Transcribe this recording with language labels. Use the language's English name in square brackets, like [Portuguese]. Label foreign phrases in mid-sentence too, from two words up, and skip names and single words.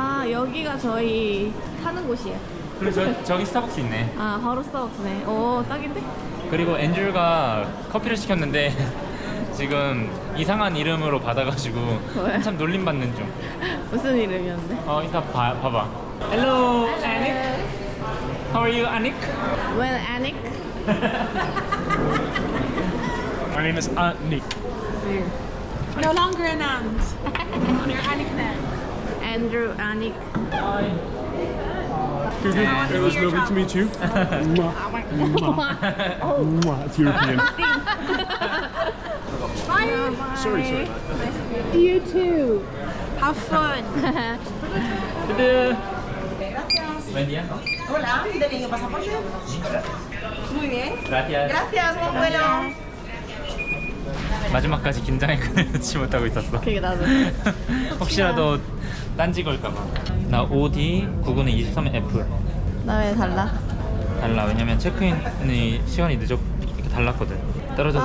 [Korean] 아 여기가 저희 사는 곳이에요. 그리고 저기 스타벅스 있네. 아 바로 스타벅스네. 오 딱인데? 그리고 앤드류가 커피를 시켰는데 지금 이상한 이름으로 받아가지고 왜? 한참 놀림받는 중. 무슨 이름이었는데? 이따 봐봐. [English] Hello, Anik. How are you, Anik? Well, Anik. My name is Nick. No longer an aunt. You're Anik now. Andrew, Anik. It was lovely to meet you. Mwah. Mwah. It's European. Sorry. You too. Have fun. [Spanish] Buen día. Hola, ¿de niño pasaporte? Muy bien. Gracias. Gracias, buen vuelo. [Korean] 마지막까지 긴장에 끈을 놓지 못하고 있었어. 그게 나도. 혹시라도 딴지 걸까봐. 나 OD 9923F 나 왜 달라? 달라. 왜냐면 체크인이 시간이 이렇게 달랐거든. 떨어져서